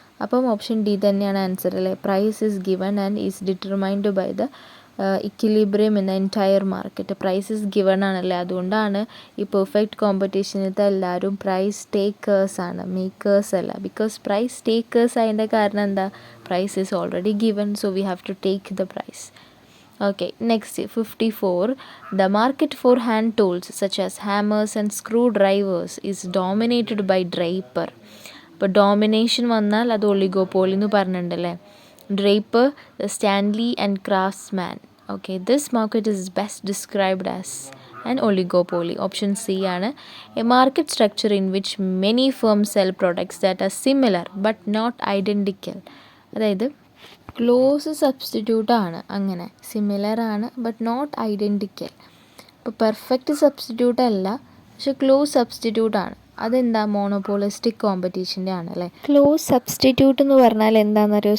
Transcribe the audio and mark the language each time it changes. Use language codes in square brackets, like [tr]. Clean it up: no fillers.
[ml] അപ്പം option D തന്നെയാണ് answer അല്ലേ. [en] Price is given and is determined by the equilibrium in the entire market. Price is given [ml] ആണല്ലേ, അതുകൊണ്ടാണ് ഈ perfect കോമ്പറ്റീഷനത്തെ എല്ലാവരും പ്രൈസ് ടേക്കേഴ്സ് ആണ്, മേക്കേഴ്സ് അല്ല. [en] because price takers [ml] അതിൻ്റെ കാരണം എന്താ, [en] Price is already given, so we have to take the price. Okay, next 54, the market for hand tools such as hammers and screwdrivers is dominated by Draper. [ml] അപ്പോൾ domination വന്നാൽ അത് oligopoly എന്ന് പറഞ്ഞിട്ടുണ്ടല്ലേ. [en] Draper, Stanley and Craftsman. Okay, this market is best described as an oligopoly. Option C ആണ്. A market structure in which many firms sell products that are similar but not identical. [ml] അതായത് close substitute ആണ്, അങ്ങനെ similar ആണ് [en] But not identical. [ml] ഇപ്പോൾ perfect substitute അല്ല, പക്ഷെ close substitute ആണ്. അതെന്താ? മോണോപോളിസ്റ്റിക് കോമ്പറ്റീഷൻ്റെ ആണ് അല്ലേ. ക്ലോസ് സബ്സ്റ്റിറ്റ്യൂട്ട് എന്ന് പറഞ്ഞാൽ എന്താണെന്നറിയോ?